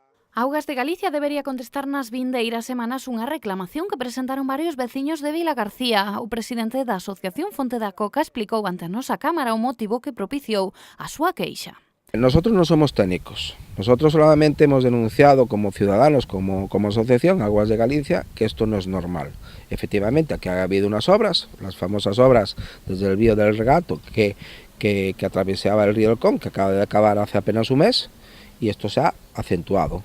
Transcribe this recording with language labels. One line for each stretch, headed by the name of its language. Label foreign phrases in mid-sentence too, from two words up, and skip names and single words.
Galician: Augas de Galicia debería contestar nas vindeiras semanas unha reclamación que presentaron varios veciños de Vilagarcía. O presidente da Asociación Fonte da Coca explicou ante a nosa Cámara o motivo que propiciou a súa queixa.
Spanish: Nosotros no somos técnicos, nosotros solamente hemos denunciado como ciudadanos, como asociación, Aguas de Galicia, que esto no es normal. Efectivamente, aquí ha habido unas obras, las famosas obras desde el Vío del Regato, que atravesaba el río del Con, que acaba de acabar hace apenas un mes, y esto se ha acentuado.